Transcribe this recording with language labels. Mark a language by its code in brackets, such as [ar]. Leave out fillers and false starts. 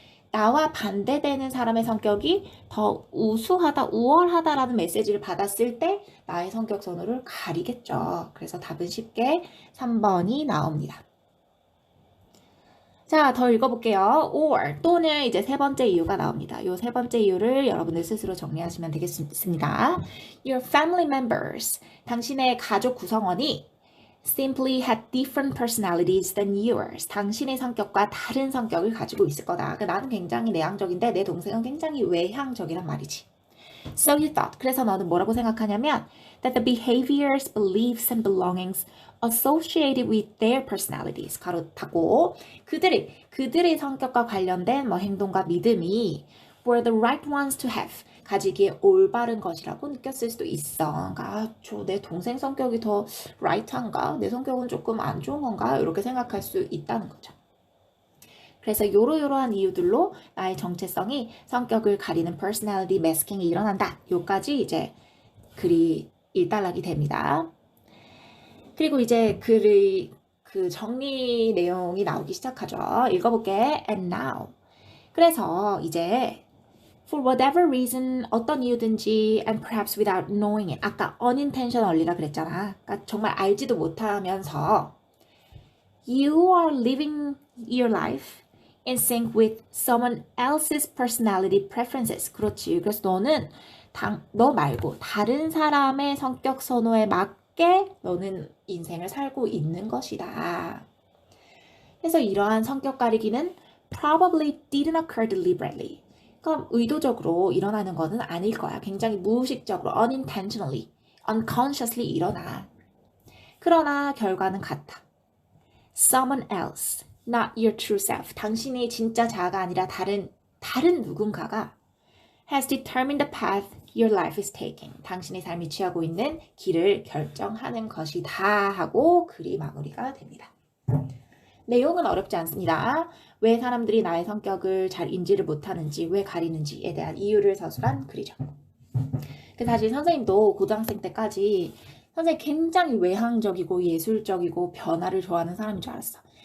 [ko] 나와 반대되는 사람의 성격이 더 우수하다, 우월하다라는 메시지를 받았을 때 나의 성격 선호를 가리겠죠. 그래서 답은 쉽게 3번이 나옵니다. 자, 더 읽어볼게요. [en] or [ko] 또는 이제 세 번째 이유가 나옵니다. 이 세 번째 이유를 여러분들 스스로 정리하시면 되겠습니다. [en] Your family members, [ko] 당신의 가족 구성원이 [en] simply had different personalities than yours. [ko] 당신의 성격과 다른 성격을 가지고 있을 거다. 나는 굉장히 내향적인데 내 동생은 굉장히 외향적이란 말이지. [en] So you thought. [ko] 그래서 너는 뭐라고 생각하냐면 [en] that the behaviors, beliefs, and belongings associated with their personalities [ko] 가로 닫고 그들의 성격과 관련된 행동과 믿음이 [en] were the right ones to have [ko] 가지기에 올바른 것이라고 느꼈을 수도 있어. 그러니까 내 동생 성격이 더 right한가? 내 성격은 조금 안 좋은 건가? 이렇게 생각할 수 있다는 거죠. 그래서 요러요러한 이유들로 나의 정체성이 성격을 가리는 personality masking이 일어난다. 요까지 이제 글이 일단락이 됩니다. 그리고 이제 글의 그 정리 내용이 나오기 시작하죠. 읽어볼게. [en] And now. [ko] 그래서 이제 [en] for whatever reason [ko] 어떤 이유든지 [en] and perhaps without knowing it. [ko] 아까 unintentionally라 그랬잖아. 그러니까 정말 알지도 못하면서 [en] you are living your life in sync with someone else's personality preferences. [ko] 그렇지. 그래서 너는 너 말고 다른 사람의 성격 선호에 맞게 너는 인생을 살고 있는 것이다. 그래서 이러한 성격 가리기는 [en] probably didn't occur deliberately. [ko] 그럼 의도적으로 일어나는 것은 아닐 거야. 굉장히 무의식적으로 [en] unintentionally, unconsciously [ko] 일어나. 그러나 결과는 같아. [en] Someone else, not your true self. [ko] 당신이 진짜 자아가 아니라 다른 누군가가 [en] has determined the path your life is taking. [ko] 당신의 삶이 취하고 있는 길을 결정하는 것이다 하고 글이 마무리가 됩니다. 내용은 어렵지 않습니다. 왜 사람들이 나의 성격을 잘 인지를 못하는지, 왜 가리는지에 대한 이유를 서술한 글이죠. 사실 선생님도 고등학생 때까지 선생님 굉장히 외향적이고 예술적이고 변화를 좋아하는 사람인 줄 알았어.